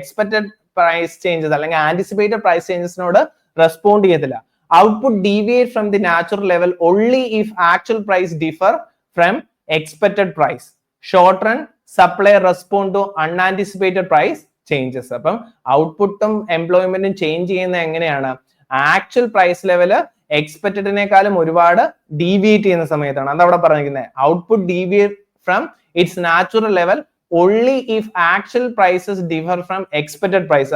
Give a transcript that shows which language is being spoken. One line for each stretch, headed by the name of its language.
Malayalam: Expected price changes അല്ലെങ്കിൽ anticipated price ചേഞ്ചസിനോട് respond ചെയ്യത്തില്ല.
English: Output deviate from the natural level only if actual price differ from expected price. Short run supply respond to unanticipated price changes.
Malayalam: അപ്പം ഔട്ട്പുട്ടും എംപ്ലോയ്മെന്റും change ചെയ്യുന്ന എങ്ങനെയാണ്, actual price level എക്സ്പെക്ടഡിനേക്കാളും ഒരുപാട് deviate ചെയ്യുന്ന സമയത്താണ്. അതവിടെ പറഞ്ഞിരിക്കുന്നത്
English: Output deviate from its natural level only if actual prices differ from expected price.